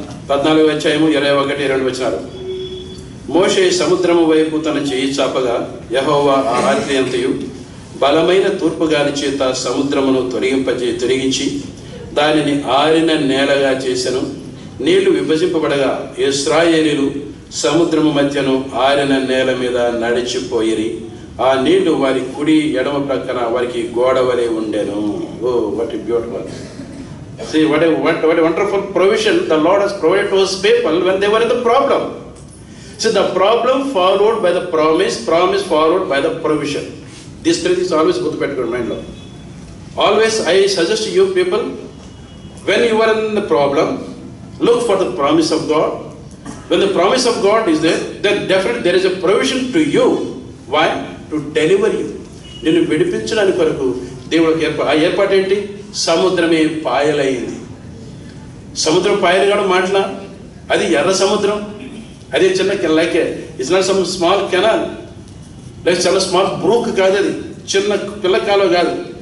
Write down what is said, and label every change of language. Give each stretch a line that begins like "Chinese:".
Telugu: 14వ అధ్యాయము 21, 22 వచనాలు. మోషే సముద్రము వైపు తన చేయి చాపగా యెహోవా ఆ రాత్రి అంతయు బలమైన తూర్పు గాలి చేత సముద్రమును తొలగించి దానిని ఆరిన నేలగా చేసెను. నీళ్లు విభజింపబడగా ఇశ్రాయేలీయులు సముద్రము మధ్యను ఆరిన నేల మీద నడిచిపోయిరి. ఆ నీళ్లు వారి కుడి ఎడమ ప్రక్కన వారికి గోడ వలె ఉండెను.
English: Oh, what a beautiful. See, what a wonderful provision the Lord has provided to his people when they were in the problem. See, the problem followed by the promise followed by the provision. These three things always go to bed in mind. Always I suggest you people, when you are in the problem, look for the promise of God. When the promise of God is there, then definitely there is a provision to you. Why? To deliver you.
Telugu: నిన్ను విడిపించడానికి కొరకు దేవుడికి ఆ ఏర్పాటు ఏంటి? సముద్రమే పాయలైంది. సముద్రం పాయలు కావడం మాటలా, అది ఎర్ర సముద్రం. అది చిన్న
English: like it's not some small canal,
Telugu: like చాలా స్మాల్ బ్రూక్ కాదు, అది చిన్న పిల్ల కాలువ కాదు.